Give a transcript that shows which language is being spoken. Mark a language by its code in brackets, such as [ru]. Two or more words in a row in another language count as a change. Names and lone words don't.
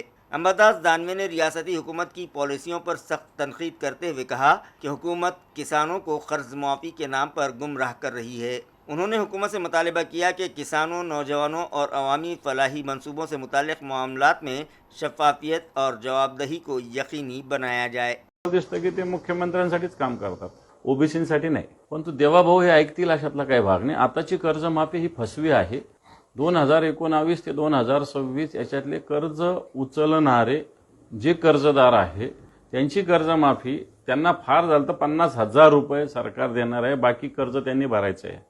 [ur] امباداس دانوے نے ریاستی حکومت کی پالیسیوں پر سخت تنقید کرتے ہوئے کہا کہ حکومت کسانوں کو قرض معافی کے نام پر گمراہ کر رہی ہے۔ انہوں نے حکومت سے مطالبہ کیا کہ کسانوں، نوجوانوں اور عوامی فلاحی منصوبوں سے متعلق معاملات میں شفافیت اور جواب دہی کو یقینی بنایا جائے۔ [mr] दिसतं की ते मुख्यमंत्र्यांसाठीच काम करतात, ओबीसींसाठी नाही। परंतु देवाभाऊ हे ऐकतील अशातला काही भाग नाही। आताची कर्जमाफी ही फसवी आहे। 2019 ते 2026 याच्यातले कर्ज उचलणारे जे कर्जदार आहे त्यांची कर्जमाफी त्यांना फार झालं तर 50,000 रुपये सरकार देणार आहे, बाकी कर्ज त्यांनी भरायचं आहे।